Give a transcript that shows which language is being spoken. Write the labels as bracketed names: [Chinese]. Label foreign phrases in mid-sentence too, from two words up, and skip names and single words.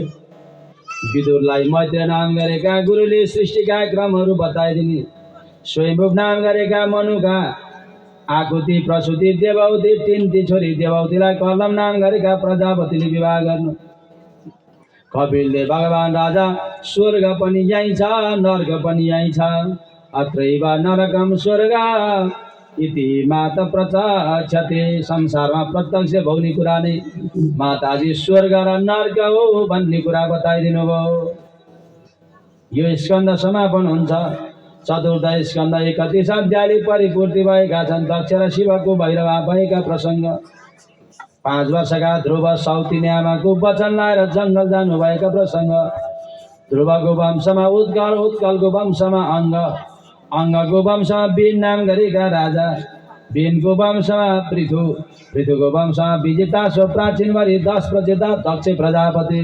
[Nepali] विदुरलाई मैत्री नाम गरेका गुरुले सृष्टिका क्रमहरू बताइदिने, स्वयम्भुव नाम गरेका मनुका आकुति प्रसुति देवौती 3 छोरी देवौतीलाई कलम नाम गरेका प्रजापतिले विवाह गर्नु, कपिलले भगवान राजा स्वर्ग पनि यहीँ छ नर्क पनि यहीँ छ, [Sanskrit] अत्रैव नरकम स्वर्ग इति माता प्रत्यक्षते। [Nepali] संसारमा प्रत्यक्ष भोग्ने कुरा नै माताजी स्वर्ग र नर्क हो भन्ने कुरा बताइदिनु भयो। यो स्कन्द समापन हुन्छ। चतुर्थ स्कन्द 31 अध्यायले परिपूर्ति भएका छन्। दक्ष र शिवको भैरव भएका प्रसङ्ग, 5 वर्षका ध्रुव सौतिनी आमाको वचन लाएर जङ्गल जानुभएका प्रसङ्ग, ध्रुवको वंशमा उत्कल, उत्कलको वंशमा अङ्ग, अङ्गको वंशमा बीन नाम गरेका राजा, बीनको वंशमा पृथु, पृथुको वंशमा विजेता सो प्राचीन भरि 10 प्रजेता दक्ष प्रजापति।